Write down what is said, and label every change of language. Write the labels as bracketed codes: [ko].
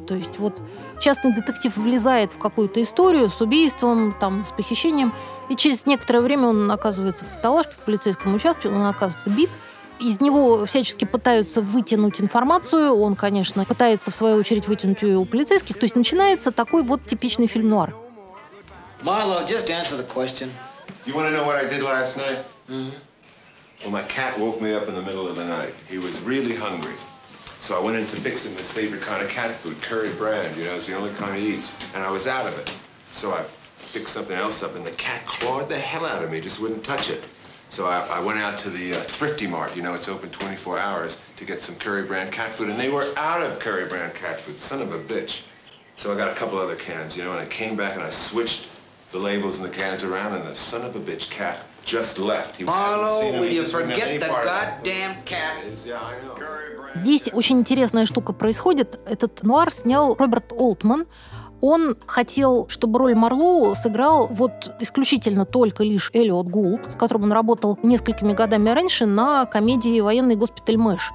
[ru] То есть вот частный детектив влезает в какую-то историю с убийством, там, с похищением, и через некоторое время он оказывается в каталажке, в полицейском участке, он оказывается бит. Из него всячески пытаются вытянуть информацию. Он, конечно, пытается, в свою очередь, вытянуть ее у полицейских. То есть начинается такой вот типичный фильм-нуар. [en] Marlo, just answer the question. You want to know what I did last night? Mm-hmm. Well, my cat woke me up in the middle of the night. He was really hungry. So I went in to fix him his favorite kind of cat food, curry bran. You know, it's the only kind he eats. And I was out of it. So I fixed something else up, and the cat clawed the hell out of me. Just wouldn't touch it. So I went out to the Thrifty Mart, you know, it's open 24 hours, to get some Curry Brand cat food, and they were out of Curry Brand cat food, son of a bitch. So I got a couple other cans, you know, and I came back and I switched the labels and the cans around, and the son of a bitch cat just left. He Marlo, will you forget the goddamn cat? [ru] Yeah, здесь очень интересная штука происходит. Этот нуар снял Роберт Олтман. Он хотел, чтобы роль Марлоу сыграл вот исключительно только лишь Эллиот Гулд, с которым он работал несколькими годами раньше на комедии «Военный госпиталь Мэш».